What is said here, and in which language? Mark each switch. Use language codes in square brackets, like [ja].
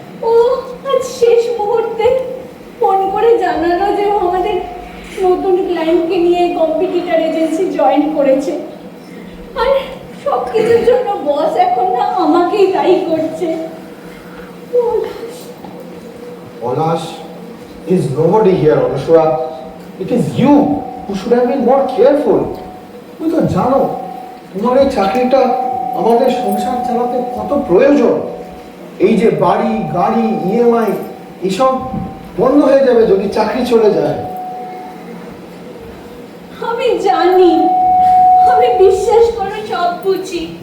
[bn] ও আজ শেষ মুহূর্তে ফোন করে জানালো যে ও আমাদের নতুন ক্লায়েন্টকে নিয়ে কম্পিটিটর এজেন্সি জয়েন করেছে। আর সব কিছুর জন্য বস এখন না আমাকেই দায়ী করছে। পলাশ, [en] Palash is nobody here, Anusha. It is you who should have been more careful. [bn] তুমি তো জানো তোমার এই চাকরিটা আমাদের সংসার চালাতে কত প্রয়োজন। এই যে বাড়ি গাড়ি ইএমআই এসব বন্ধ হয়ে যাবে যদি চাকরি চলে যায়। আমি জানি, আমি বিশ্বাস করে সব বুঝি।